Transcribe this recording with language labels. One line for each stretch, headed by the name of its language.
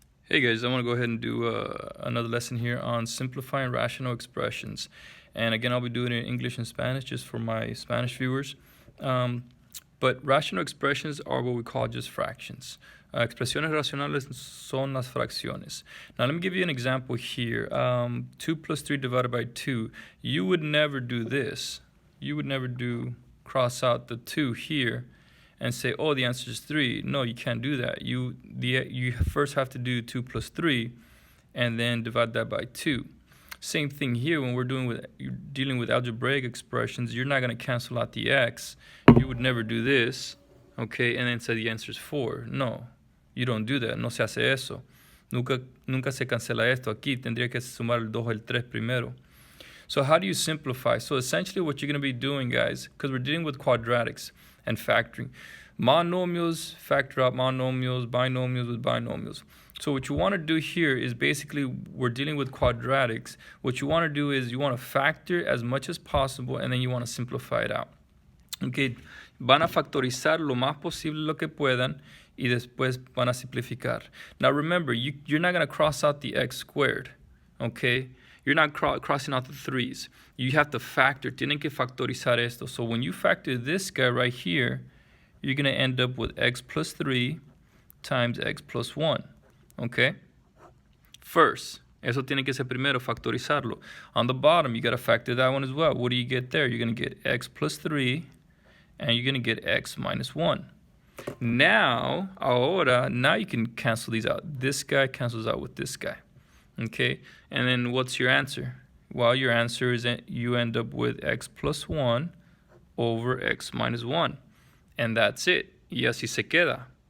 English: Hey guys, I want to go ahead and do another lesson here on simplifying rational expressions. And again, I'll be doing it in English and Spanish just for my Spanish viewers. But rational expressions are what we call just fractions.
Spanish: Expresiones racionales son las fracciones.
English: Now let me give you an example here. 2 plus 3 divided by 2. You would never do this. You would never cross out the 2 here and say, oh, the answer is 3. No, you can't do that. You first have to do 2 plus 3 and then divide that by 2. Same thing here when you're dealing with algebraic expressions. You're not going to cancel out the x. You would never do this, okay, and then say the answer is 4. No, you don't do that.
Spanish: No se hace eso. Nunca se cancela esto. Aquí tendría que sumar el 2 o el 3 primero.
English: So how do you simplify? So essentially what you're going to be doing, guys, because we're dealing with quadratics and factoring. Monomials factor out monomials, binomials with binomials. So what you want to do here is basically we're dealing with quadratics. What you want to do is you want to factor as much as possible and then you want to simplify it out.
Spanish: Okay, van a factorizar lo más posible lo que puedan y después van a simplificar.
English: Now remember, you're not going to cross out the x squared, okay? You're not crossing out the 3's. You have to factor.
Spanish: Tienen que factorizar esto.
English: So when you factor this guy right here, you're going to end up with x plus 3 times x plus 1. Okay?
Spanish: First, eso tiene que ser primero, factorizarlo.
English: On the bottom, you got to factor that one as well. What do you get there? You're going to get x plus 3, and you're going to get x minus 1. Now you can cancel these out. This guy cancels out with this guy. Okay, and then what's your answer? Well, your answer is that you end up with x plus 1 over x minus 1. And that's it.
Spanish: Y así se queda.